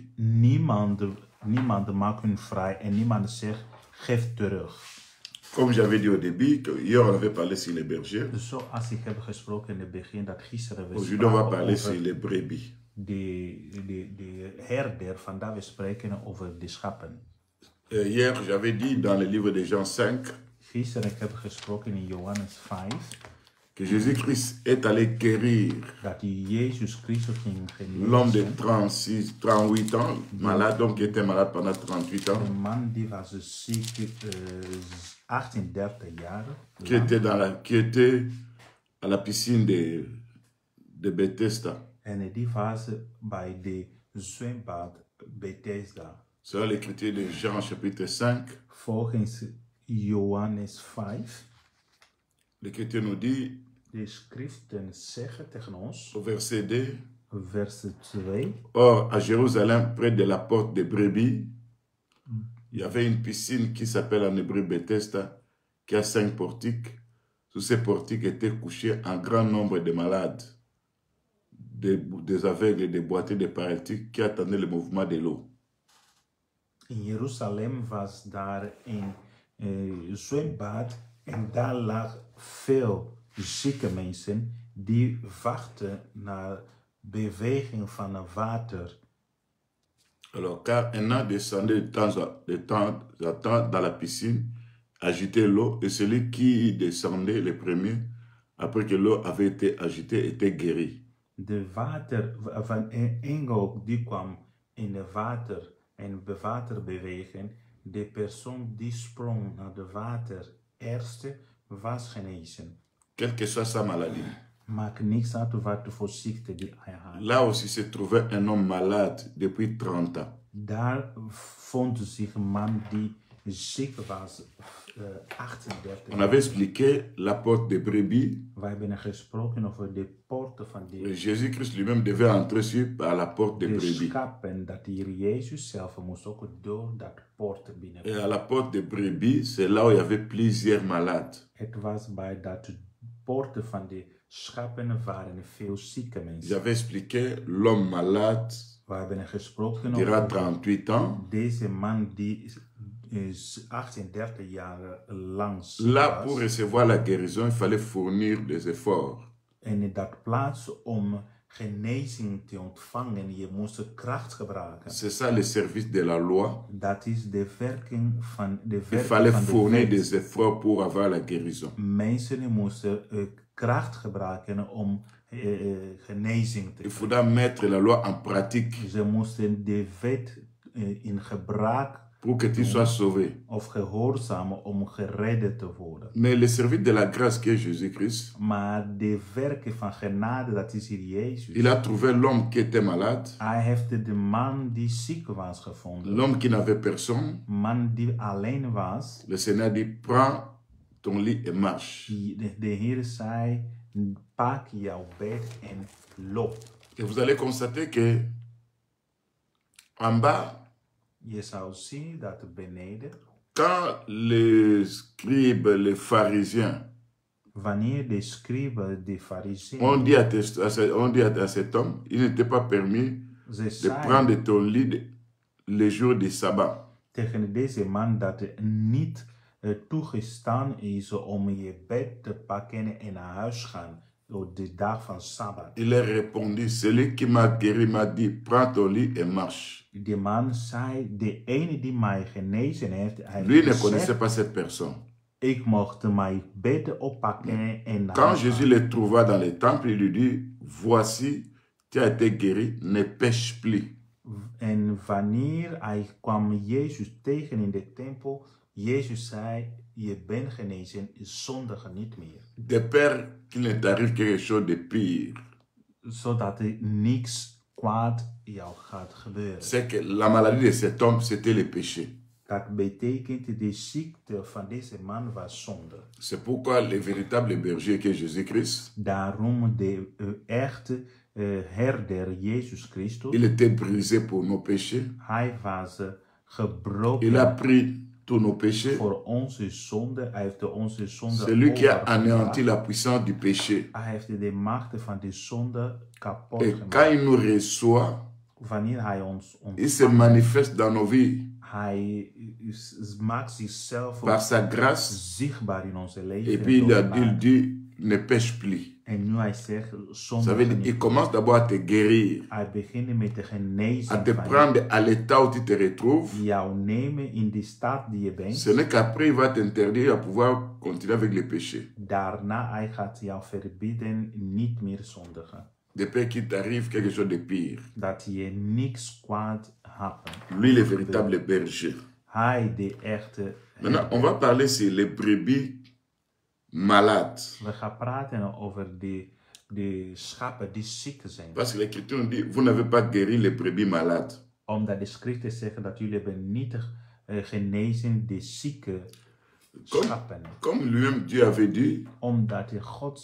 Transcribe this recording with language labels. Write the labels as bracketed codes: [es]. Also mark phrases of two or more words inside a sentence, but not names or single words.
[nl] niemand maakt hun vrij en niemand zegt geef terug. [fr] Comme j'avais dit au début, hier on avait parlé sur les bergers. [nl] Zoals ik heb gesproken in het begin dat gisteren we [fr] Aujourd'hui on va [nl] spraken [fr] parler sur [nl] over [fr] les brebis. [nl] de herder, vandaag we spreken over de schapen. [fr] Hier j'avais dit dans le livre de Jean 5 [nl] Gisteren ik heb gesproken in Johannes 5 [fr] que Jésus-Christ est allé guérir [nl] dat Jezus Christus ging [fr] l'homme de [nl] genezen. [fr] 38 ans, malade, donc qui était malade pendant 38 ans, [nl] Een man die was ziek 38 jaar [fr] qui était à la piscine de Bethesda. [nl] en die was bij de zwembad Bethesda. [fr] Selon l'écriture de Jean chapitre 5, [nl] Volgens Johannes 5, [fr] l'écriture nous dit [nl] de schriften zeggen tegen ons, [fr] au verset 2, [nl] vers 2, [fr] or à Jérusalem, près de la porte des brebis, il y avait une piscine qui s'appelle en hébreu Bethesda, qui a 5 portiques. Sous ces portiques étaient couchés un grand nombre de malades, des aveugles, des boiteux, des paralytiques qui attendaient le mouvement de l'eau. [nl] In Jeruzalem was daar een zwembad en daar lag veel zieke mensen die wachten naar beweging van het water. [fr] Alors, car un an descendait de temps en temps dans la piscine, agitait l'eau, et celui qui descendait le premier, après que l'eau avait été agitée, était guéri. [nl] De water van een engel die kwam in het water en waterbeweging. De persoon die sprong naar het water eerste was genezen. [fr] Quelle que soit sa maladie. [nl] Maakt niks uit wat voor ziekte die hij had. [fr] Là aussi se trouvait un homme malade depuis 30 ans. [nl] Daar vond zich een man die ziek was, 38 [fr] On avait expliqué la porte de brebis. [nl] Wij hebben gesproken over de poorten van die [fr] Jésus-Christ lui-même devait entrer sur par la porte de [nl] de [fr] brebis. [nl] schapen, dat de Heer Jezus zelf moest ook door dat poort binnen. [fr] Et à la porte de brebis, c'est là où il y avait plusieurs malades. [nl] Het was bij dat poorten van de schapen waren veel zieke mensen. [fr] J'avais expliqué l'homme malade [nl] We hebben gesproken [fr] durant [nl] over [fr] 38 ans. [nl] deze man die is 38 jaar lang ziek [fr] Là, [nl] was. [fr] pour recevoir la guérison, il fallait fournir des efforts. [nl] En in dat plaats om genezing te ontvangen, je moest kracht gebruiken. [fr] C'est ça le service de la loi. [nl] Dat is de werking van de [fr] Il [nl] werking [fr] fallait [nl] van de [fr] fournir [nl] wet. [fr] des efforts pour avoir la guérison. [nl] Mensen moesten kracht gebruiken om genezing te [fr] Il [nl] krijgen. [fr] faudra mettre la loi en pratique [nl] Ze moesten de wet in gebruik [fr] pour que tu sois sauvé. [nl] of gehoorzamen om gered te worden. [fr] Mais le service de la grâce qui est Jésus-Christ, [nl] Maar de werken van genade, dat is hier Jezus. [fr] il a trouvé l'homme qui était malade, [nl] Hij heeft de man die ziek was gevonden. [fr] l'homme qui n'avait personne. [nl] Man die alleen was. [fr] Le Seigneur dit, prends ton lit et marche. [nl] De Heer zei, pak jouw bed en loop. [fr] Et vous allez constater que en bas, [nl] Je zou zien dat beneden, [fr] quand les scribes, les pharisiens, [nl] wanneer de scriben, de fariseeën, [fr] on dit à cet homme, il n'était pas permis [nl] ze [fr] de [nl] zei [fr] prendre ton lit les jours du sabbat. [nl] tegen deze man dat het niet toegestaan is om je bed te pakken en naar huis gaan op de dag van Sabbat. [fr] Il a répondu, celui qui m'a guéri m'a dit, prends ton lit et marche. [nl] De man zei, de ene die mij genezen heeft, hij [fr] Lui ne [nl] heeft [fr] connaissait [nl] gezegd, [fr] pas cette personne. [nl] ik mocht mijn bed oppakken en naar [fr] Quand [nl] huis [fr] Jésus [nl] gaan. [fr] le trouva dans le temple, il lui dit, voici, tu as été guéri, ne pêche plus. [nl] En wanneer hij kwam Jezus tegen in de tempel, Jezus zei, je bent genezen, zondige niet meer. [fr] De peur qu'il ne t'arrive quelque chose de pire. [nl] Zodat er niks kwaad jou gaat gebeuren. [fr] C'est que la maladie de cet homme, c'était le péché. [nl] Dat betekent de ziekte van deze man was zonde. [fr] C'est pourquoi le véritable berger qui est Jésus-Christ, [nl] Daarom de echte herder Jezus Christus, [fr] il était brisé pour nos péchés. [nl] hij was [fr] Il a [nl] gebroken [fr] pris tous nos péchés. [nl] voor onze zonde. Hij heeft onze zonde [fr] C'est lui qui a [nl] overgedragen. [fr] anéanti la puissance du péché. [nl] Hij heeft de machten van de zonde kapot [fr] Et [nl] gemaakt. [fr] quand il nous reçoit, [nl] Wanneer hij ons [fr] il se [nl] ontvangt, [fr] manifeste dans nos vies [nl] hij maakt zichzelf [fr] par sa grâce. [nl] zichtbaar in onze leven. [fr] Et puis il [nl] door genade. [fr] dit, ne pêche plus. [nl] En nu hij zegt, [fr] Ça [nl] zonde [fr] veut dire, il commence d'abord à te guérir, [nl] hij begint met de [fr] à [nl] genezing [fr] te [nl] van [fr] prendre à l'état où tu te retrouves. [nl] jou nemen in de staat die je bent. [fr] Ce n'est qu'après il va t'interdire à pouvoir continuer avec le péché. [nl] Daarna hij gaat jou verbieden niet meer zondigen. [fr] De peur qu'il t'arrive quelque chose de pire. [nl] Dat je niks kwaad hebt. [fr] Lui, le véritable berger. [nl] Hij de echte [fr] Maintenant, on va parler sur les brebis malades. [nl] We gaan praten over de schapen die ziek zijn. [fr] Parce que l'Écriture nous dit, vous n'avez pas guéri les brebis malades. [nl] Omdat de schriften zeggen dat jullie hebben niet genezen de zieke schapen. [fr] Comme lui-même Dieu avait dit, [nl] Omdat de God